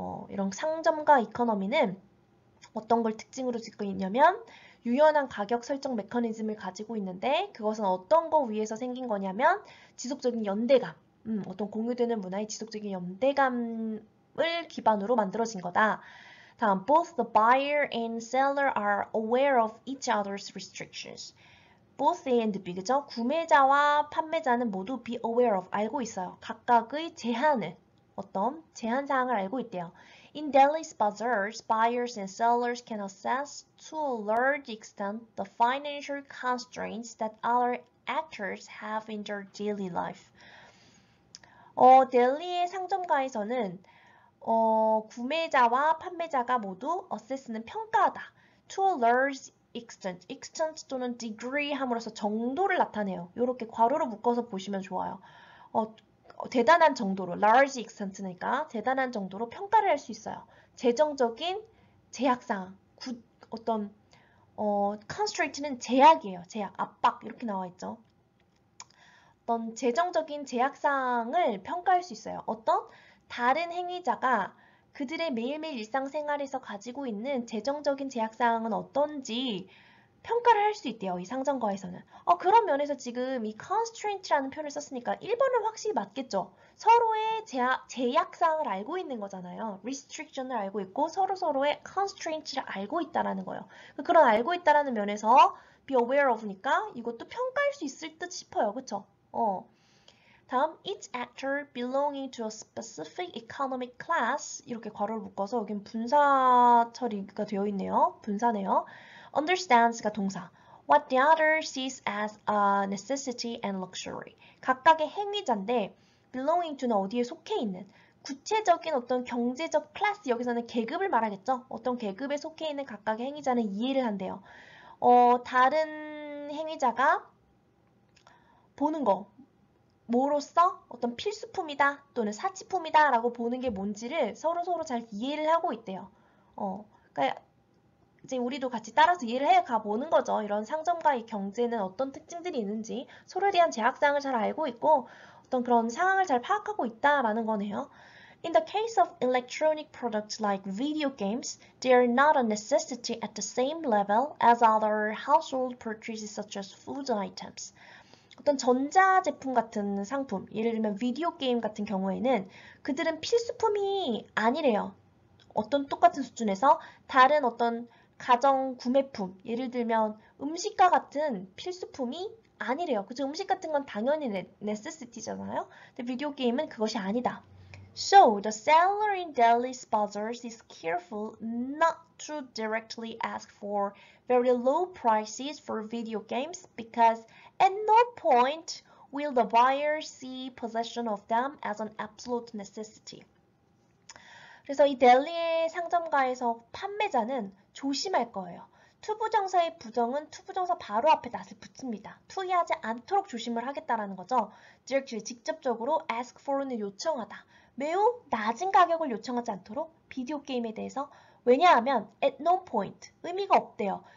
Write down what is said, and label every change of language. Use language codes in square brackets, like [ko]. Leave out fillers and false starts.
[ko] 이런 상점과 이코노미는 어떤 걸 특징으로 짓고 있냐면 유연한 가격 설정 메커니즘을 가지고 있는데 그것은 어떤 거 위에서 생긴 거냐면 지속적인 연대감, 어떤 공유되는 문화의 지속적인 연대감을 기반으로 만들어진 거다. 다음, [en] both the buyer and seller are aware of each other's restrictions. Both A and B, 그죠? [ko] 구매자와 판매자는 모두 [en] be aware of, [ko] 알고 있어요. 각각의 제한을, 어떤 제한 사항을 알고 있대요. [en] In Delhi's bazaars, buyers and sellers can assess to a large extent the financial constraints that other actors have in their daily life. [ko] 델리의 상점가에서는 구매자와 판매자가 모두 assess는 평가하다. [en] to a large extent, [ko] extent 또는 degree 함으로써 정도를 나타내요. 이렇게 괄호로 묶어서 보시면 좋아요. 대단한 정도로, [en] large extent [ko] 니까 대단한 정도로 평가를 할 수 있어요. 재정적인 제약사항, 어떤 constraint는 제약이에요. 제약, 압박 이렇게 나와 있죠. 어떤 재정적인 제약사항을 평가할 수 있어요. 어떤 다른 행위자가 그들의 매일매일 일상생활에서 가지고 있는 재정적인 제약사항은 어떤지 평가를 할 수 있대요. 이 상정과에서는. 그런 면에서 지금 이 constraint라는 표현을 썼으니까 1번은 확실히 맞겠죠. 서로의 제약사항을 알고 있는 거잖아요. restriction을 알고 있고 서로의 constraint를 알고 있다라는 거예요. 그런 알고 있다라는 면에서 [en] be aware of [ko] 니까 이것도 평가할 수 있을 듯 싶어요. 그쵸? 다음 [en] each actor belonging to a specific economic class [ko] 이렇게 괄호를 묶어서 여긴 분사 처리가 되어 있네요. 분사네요. understands가 동사. [en] What the other sees as a necessity and luxury. [ko] 각각의 행위자인데 belonging to는 어디에 속해 있는 구체적인 어떤 경제적 클래스 여기서는 계급을 말하겠죠. 어떤 계급에 속해 있는 각각의 행위자는 이해를 한대요. 다른 행위자가 보는 거 뭐로써 어떤 필수품이다 또는 사치품이다 라고 보는 게 뭔지를 서로 잘 이해를 하고 있대요. 그러니까 이제 우리도 같이 따라서 이해를 해 가보는 거죠. 이런 상점과의 경제는 어떤 특징들이 있는지 서로에 대한 제약사항을 잘 알고 있고 어떤 그런 상황을 잘 파악하고 있다라는 거네요. [en] In the case of electronic products like video games, they are not a necessity at the same level as other household purchases such as food items. [ko] 어떤 전자제품 같은 상품, 예를 들면 비디오 게임 같은 경우에는 그들은 필수품이 아니래요. 어떤 똑같은 수준에서 다른 어떤 가정 구매품, 예를 들면 음식과 같은 필수품이 아니래요. 그죠? 음식 같은 건 당연히 necessity잖아요. 근데 비디오 게임은 그것이 아니다. [en] So, the seller in Delhi's bazaars is careful not to directly ask for very low prices for video games because at no point will the buyer see possession of them as an absolute necessity. [ko] 그래서 이 델리의 상점가에서 판매자는 조심할 거예요. 투부정사의 부정은 투부정사 바로 앞에 낫을 붙입니다. 투이하지 않도록 조심을 하겠다라는 거죠. directly 직접적으로 [en] ask for [ko] 는 요청하다. 매우 낮은 가격을 요청하지 않도록 비디오 게임에 대해서 왜냐하면 at no point 의미가 없대요.